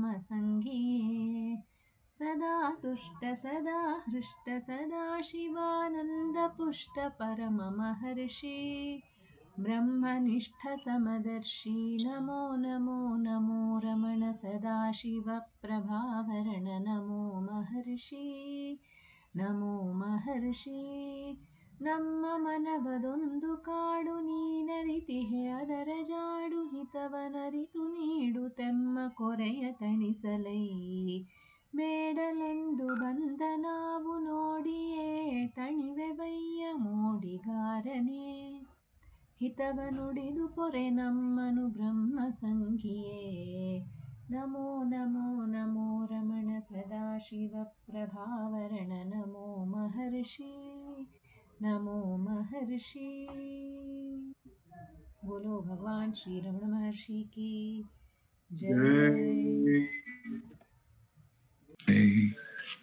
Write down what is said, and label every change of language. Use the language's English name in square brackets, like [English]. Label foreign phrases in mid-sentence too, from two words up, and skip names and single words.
[Sanskrit] संगीये सदा तुष्ट सदा हृष्ट सदा शिवानंद पुष्ट परम महर्षि ब्रह्मनिष्ठ समदर्शी नमो नमो नमो रमण सदाशिव प्रभावरण नमो महर्षि नमो महर्षि [Kannada] ನಮ್ಮ ಮನವದೊಂದು ಕಾಡು ನೀನರಿತಿಹೆ ಅದರ ಜಾಡು ಹಿತವನರಿತು ನೀಡು ತೆಮ್ಮ ಕೊರೆಯ ತಣಿಸಲೈ ಬೇಡಲೆಂದು ಬಂದ ನಾವು ನೋಡಿಯೇ ತಣಿವೆ ಬಯ್ಯ ಮೋಡಿಗಾರನೇ ಹಿತವ ನುಡಿದು ಪೊರೆ ನಮ್ಮನು ಬ್ರಹ್ಮ ಸಂಘಿಯೇ [Sanskrit] ನಮೋ ನಮೋ ನಮೋ ರಮಣ ಸದಾಶಿವ ಪ್ರಭಾವರಣ ನಮೋ महर्षि नमो महर्षि। [Hindi] बोलो भगवान श्री रमण महर्षि की जय। Jai.